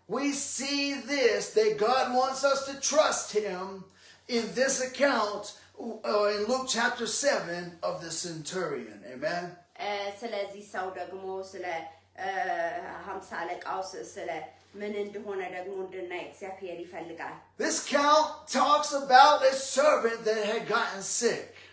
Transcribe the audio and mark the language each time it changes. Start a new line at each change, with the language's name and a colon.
English: We see this, that God wants us to trust him in this account in Luke chapter 7 of the centurion. Amen.
Amharic: ስለዚህ ሰው ደግሞ ስለ 50 አለቃው ስለ ምን እንደሆነ ደግሞ እንድናይ እግዚአብሔር ይፈልጋል።
English: This account talks about a servant that had gotten sick.